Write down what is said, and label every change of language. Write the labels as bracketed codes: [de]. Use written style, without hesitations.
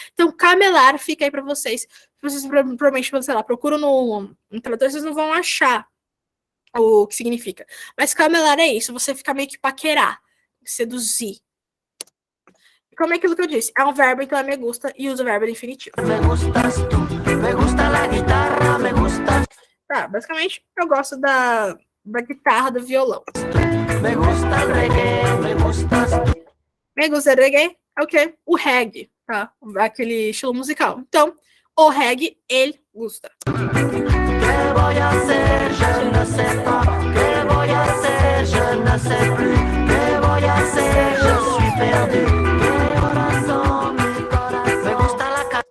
[pt] Então, camelar fica aí pra vocês. Vocês provavelmente, sei lá, procuram no tradutor, vocês não vão achar o que significa. Mas camelar é isso, você fica meio que paquerar, seduzir. Como é aquilo que eu disse? É um verbo, então é me gusta, e usa o verbo infinitivo. [es] Me gustas tú, me gusta la guitarra, me gusta. [pt] Tá, basicamente, eu gosto da guitarra, do violão. [es] Me gusta el reggae, me gustas tú. [pt] Me gusta reggae é o quê? O reggae, tá? Aquele estilo musical. Então, o reggae, ele gusta. [es] ¿Qué voy a hacer? [fr] Je ne sais pas. [es] ¿Qué voy a hacer? [fr] Je ne sais plus. [es] ¿Qué voy a hacer? [fr] Je suis perdu. [es] Mi corazón, mi corazón. Me gusta la